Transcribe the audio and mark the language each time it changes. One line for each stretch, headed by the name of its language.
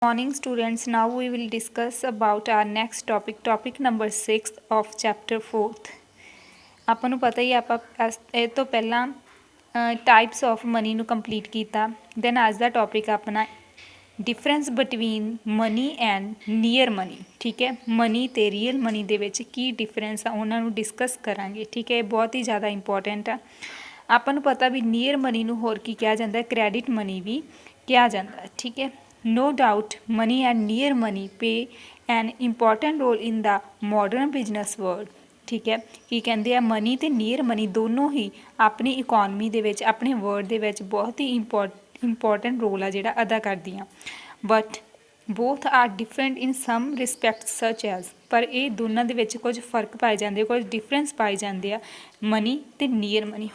English: Morning students, now we will discuss about our next topic number 6 of chapter 4th।
Punjabi: ਆਪਾਂ ਨੂੰ ਪਤਾ ਹੀ ਆਪਾਂ ਇਹ ਤੋਂ ਪਹਿਲਾਂ ਟਾਈਪਸ ਆਫ ਮਨੀ ਨੂੰ ਕੰਪਲੀਟ ਕੀਤਾ। ਦੈਨ ਅੱਜ ਦਾ ਟੌਪਿਕ ਆਪਣਾ difference between money and near money. ਠੀਕ ਹੈ, ਮਨੀ ਅਤੇ ਰੀਅਲ ਮਨੀ ਦੇ ਵਿੱਚ ਕੀ ਡਿਫਰੈਂਸ ਆ ਉਹਨਾਂ ਨੂੰ ਡਿਸਕਸ ਕਰਾਂਗੇ। ਠੀਕ ਹੈ, ਇਹ ਬਹੁਤ ਹੀ ਜ਼ਿਆਦਾ ਇੰਪੋਰਟੈਂਟ ਆ। ਆਪਾਂ ਨੂੰ ਪਤਾ ਵੀ ਨੀਅਰ ਮਨੀ ਨੂੰ ਹੋਰ ਕੀ ਕਿਹਾ ਜਾਂਦਾ, ਕ੍ਰੈਡਿਟ ਮਨੀ ਵੀ ਕਿਹਾ ਜਾਂਦਾ। ਠੀਕ ਹੈ,
English: no doubt money and near money play an important role in the modern business world।
Punjabi: ਠੀਕ ਹੈ, ਕੀ ਕਹਿੰਦੇ ਆ, ਮਨੀ ਅਤੇ ਨੀਅਰ ਮਨੀ ਦੋਨੋਂ ਹੀ ਆਪਣੀ ਇਕੋਨਮੀ ਦੇ ਵਿੱਚ, ਆਪਣੇ ਵਰਲਡ ਦੇ ਵਿੱਚ ਬਹੁਤ ਹੀ ਇੰਪੋਰਟੈਂਟ ਰੋਲ ਆ ਜਿਹੜਾ ਅਦਾ ਕਰਦੀਆਂ।
English: but both are different in some respect such as,
Punjabi: ਪਰ ਇਹ ਦੋਨਾਂ ਦੇ ਵਿੱਚ ਕੁਝ ਫਰਕ ਪਾਏ ਜਾਂਦੇ, ਕੁਝ ਡਿਫਰੈਂਸ ਪਾਏ ਜਾਂਦੇ ਆ ਮਨੀ ਅਤੇ ਨੀਅਰ ਮਨੀ।